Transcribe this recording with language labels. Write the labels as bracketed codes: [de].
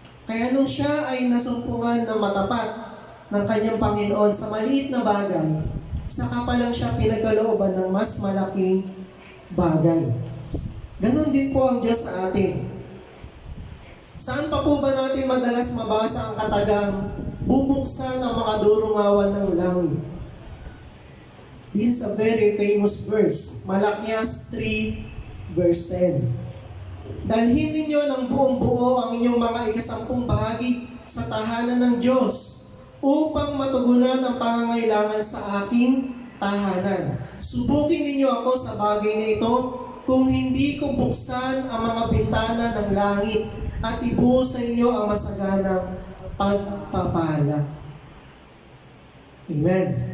[tl] Kaya nung siya ay nasumpungan ng matapat ng kanyang Panginoon sa maliit na bagay, saka pa lang siya pinagkalooban ng mas malaking bagay. Ganon din po ang Diyos sa atin. Saan pa po ba natin madalas mabasa ang katagang bubuksan ang mga durungawan ng langit? [en] This is a very famous verse. [tl] Malakias 3 verse 10. Dalhin ninyo ng buong buo ang inyong mga ikasampung bahagi sa tahanan ng Diyos upang matugunan ang pangangailangan sa aking tahanan. Subukin ninyo ako sa bagay na ito kung hindi ko buksan ang mga bintana ng langit at ibuhos sa inyo ang masaganang pagpapala. Amen.